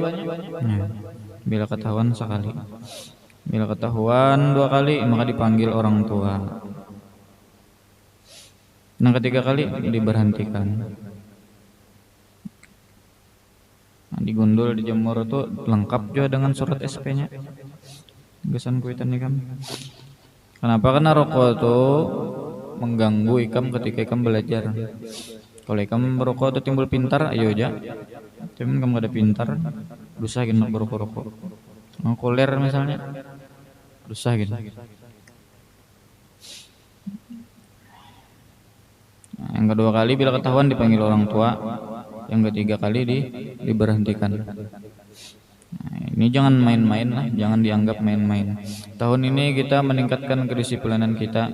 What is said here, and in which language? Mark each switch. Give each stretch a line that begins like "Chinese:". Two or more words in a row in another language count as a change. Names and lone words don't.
Indonesian: Nah, bila ketahuan sekali, bila ketahuan dua kali maka dipanggil orang tua. Yang ketiga kali diberhentikan. Nah, digundul dijemur itu lengkap juga dengan surat SP-nya.
Banjar: Gesan kuitan ikam. Kenapa? Karena rokok itu mengganggu ikam ketika ikam belajar. Kalau ikam berokok itu timbul pintar, ayo aja. Tapi ikam gak ada pintar, dosa gitu berokok-rokok. Mau koler misalnya, dosa gitu.
Indonesian: Nah, yang kedua kali bila ketahuan dipanggil orang tua. Yang ketiga kali diberhentikan. Nah, ini jangan main-main lah, jangan dianggap main-main. Tahun ini kita meningkatkan kedisiplinan kita.